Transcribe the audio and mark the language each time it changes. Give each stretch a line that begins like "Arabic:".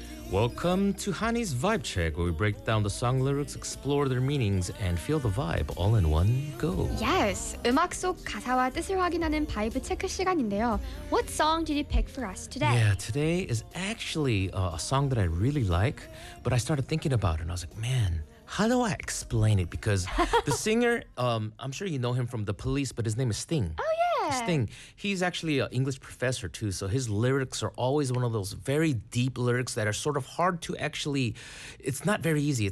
English: Welcome to Hani's Vibe Check, where we break down the song lyrics, explore their meanings, and feel the vibe all in one go.
Korean: Yes, 음악 속 가사와 뜻을 확인하는 바이브 체크 시간인데요.
English: What song did you pick for us today? Yeah, today is actually a song that I really like, but I started thinking about it, and I was like, man, how do I explain it? Because the singer, I'm sure you know him from The Police, but his name is Sting. Oh, yeah. This thing, he's actually an English professor too, so his lyrics are always one of those very deep lyrics that are sort of hard to actually, it's not very easy.